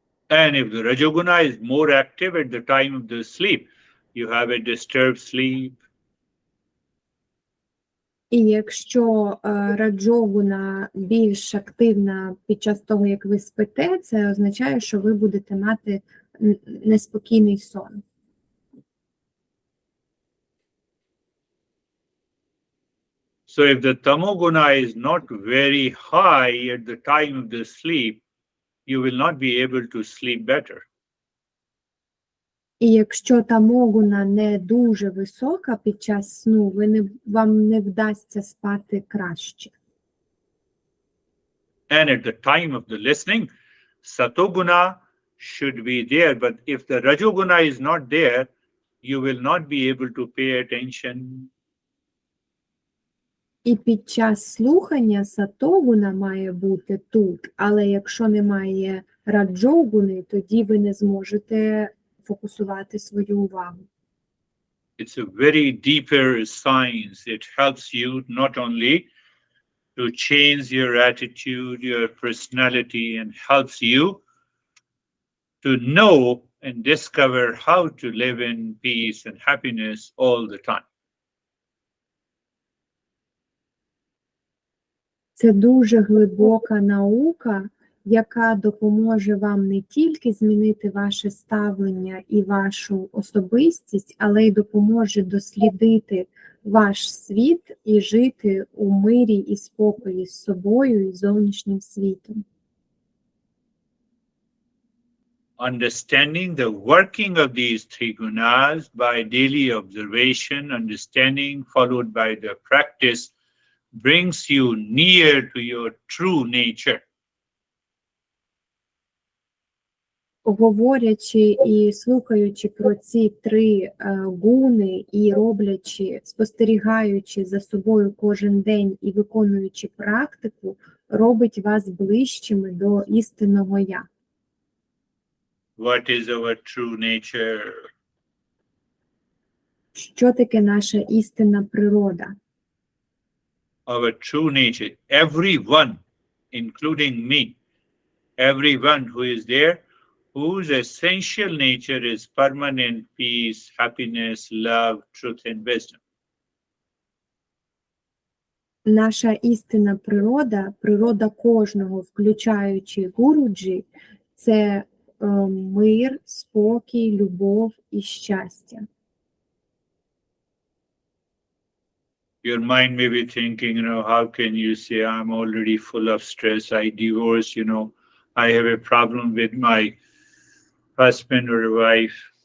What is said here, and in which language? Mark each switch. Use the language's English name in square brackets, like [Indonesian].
[English] And if the Rajoguna is more active at the time of the sleep, you have a disturbed sleep. [Ukrainian] І якщо раджогуна більш активна під час того, як ви спите, це означає, що ви будете мати неспокійний сон. [English] So if the tamoguna is not very high at the time of the sleep, you will not be able to sleep better. [Ukrainian] І якщо тамогуна не дуже висока під час сну, вам не вдасться спати краще. [English] And at the time of the listening, satoguna should be there. But if the rajoguna is not there, you will not be able to pay attention. [Ukrainian] І під час слухання сатогуна має бути тут, але якщо немає раджогуни, тоді ви не зможете фокусувати свою увагу. [English] It's a very deeper science. It helps you not only to change your attitude, your personality, and helps you to know and discover how to live in peace and happiness all the time. [Ukrainian] Це дуже глибока наука, яка допоможе вам не тільки змінити ваше ставлення і вашу особистість, але й допоможе дослідити ваш світ і жити у мирі і спокої з собою і зовнішнім світом. [English] Understanding the working of these three gunas by daily observation, understanding followed by the practice brings you near to your true nature. [Ukrainian] Говорячи і слухаючи про ці три гуни і спостерігаючи за собою кожен день і виконуючи практику, робить вас ближчими до істинного «Я». [English] What is our true nature? [Ukrainian] Що таке наша істинна природа? [English] Our true nature, everyone, including me, everyone who is there, whose essential nature is permanent peace, happiness, love, truth, and wisdom. [Ukrainian] Наша істинна природа, природа кожного, включаючи Гуруджі, це мир, спокій, любов і щастя. [English] Your mind may be thinking, how can you say I'm already full of stress, I divorced, I have a problem with my husband or wife.